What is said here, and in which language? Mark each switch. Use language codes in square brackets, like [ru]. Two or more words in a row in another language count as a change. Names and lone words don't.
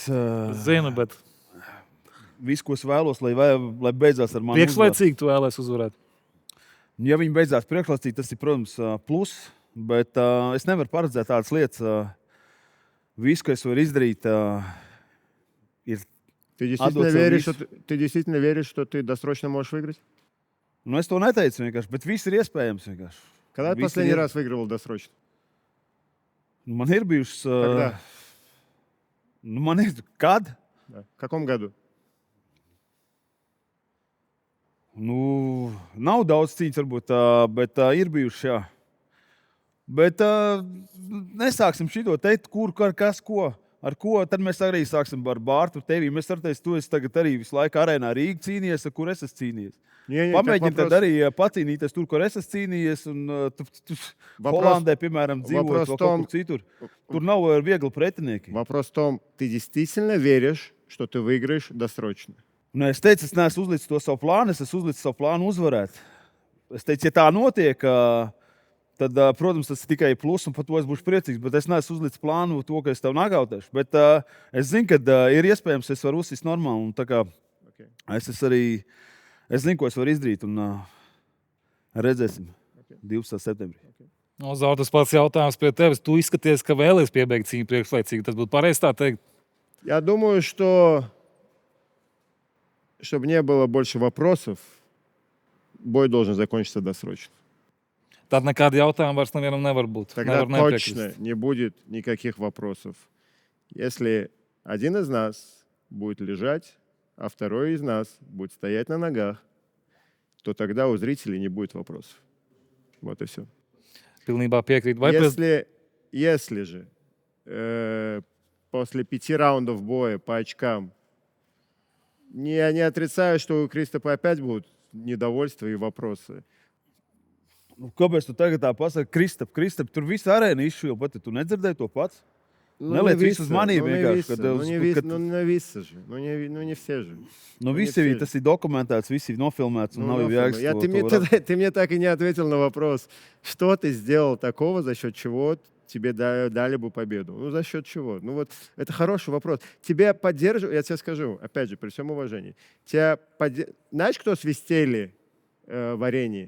[lv] Zinu, bet... Visu, ko es vēlos, lai beidzās ar mani uzvaru. Priekšlaicīgi tu vēlēs uzvarēt? Ja viņi beidzās priekšlaicīgi, tas ir, protams, plus. Bet es nevaru paredzēt tādas lietas. Visu, ko es varu izdarīt, ir [ru] Ты действительно веришь, что ты досрочно можешь выиграть? [lv] Es to neteicu vienkārši, bet viss ir iespējams vienkārši. [ru] Когда ты последний раз выигрывал досрочно? [lv] Man ir bijušas... [ru] Когда? [lv] Man ir... Kad? [ru] Да. В каком году? [lv] Nav daudz cīņas varbūt, bet ir bijuši, jā. Bet nesāksim šito teikt, kas, ko, ar ko. Tad mēs arī sāksim ar Bārtu tevi. Mēs ar teicu, tu esi tagad arī visu laiku arēnā Rīga cīnījies, ar kur es esmu cīnījies. Pamēģini tad arī pacīnīties tur, kur es esmu cīnījies. Tu Holandē, piemēram, dzīvojot vai kaut kur citur. Tur nav viegli pretinieki. [ru] Вопрос в том, ты действительно веришь, что ты выиграешь досрочно? [lv] Es teicu, es neesmu uzlicis to savu plānu, es esmu uzlicis savu plānu uzvarēt. Es teicu, ja tā notiek, tad, protams, tas ir tikai plus, un par to es būšu priecīgs. Bet es neesmu uzlicis plānu to, ka es tev nagautēšu. Bet es zinu, ka ir iespējams, es varu uzsist normāli. Un, tā kā es zinu, ko es varu izdarīt, un redzēsim 12. septembrī. No, Zaur, tas pats jautājums pie tevis. Tu izskaties, ka vēlies piebeigt cīņu priekšlaicīgi. Tas būtu pareizi tā teikt? [ru] Я думаю, что чтобы не было больше вопросов, бой должен закончиться досрочно. [lv] Tad nekāda jautājuma vairs nevienam nevar būt. [ru] Тогда [lv] Nevar [ru] точно не будет никаких вопросов. Если один из нас будет лежать, а второй из нас будет стоять на ногах, то тогда у зрителей не будет вопросов. Вот и все. [lv] Pilnībā piekrīt. Vai [ru] Если же после 5 раундов боя по очкам я не отрицаю, что у Кристопа опять будут недовольства и вопросы. [lv] Nu, kāpēc tu tagad tā pasaki, Kristap, tur viss arēna izšuva, bet tu nedzirdēji to pats? Neliec visu uz manību vienkārši. [ru] Не все же. [lv] Nu, visi tas ir dokumentēts, visi ir nofilmēts un nav jau jēgas. [ru] Ты мне так и не ответил на вопрос, что ты сделал такого, за счет чего тебе дали бы победу. Ну, за счет чего? Ну, вот это хороший вопрос. Тебя поддерживают, я тебе скажу, опять же, при всем уважении. Знаешь, кто свистели в арене?